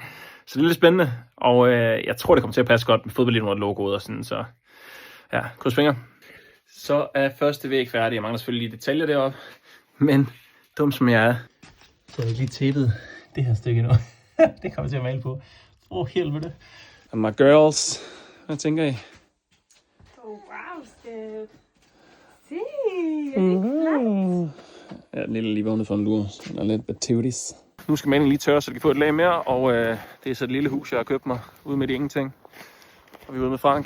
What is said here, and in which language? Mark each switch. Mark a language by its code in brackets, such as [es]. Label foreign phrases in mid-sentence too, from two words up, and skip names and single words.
[da] Så det er lidt spændende, og jeg tror, det kommer til at passe godt med fodboldidioter-logoet og sådan, så ja, kryds fingre. Så er første væg færdig. Jeg mangler selvfølgelig lige detaljer deroppe, men dum som jeg er, så har jeg lige tæppet det her stykke nu. Det kommer til at male på. Helvede. [en] And my girls, [da] hvad tænker I? Wow, Steph. Se, Ja, den lille lige vågnet for en lur. Den er lidt bativitis. Nu skal malingen lige tørre, så det kan få et lag mere, og det er så et lille hus, jeg har købt mig ude midt i ingenting. Og vi er ude med Frank.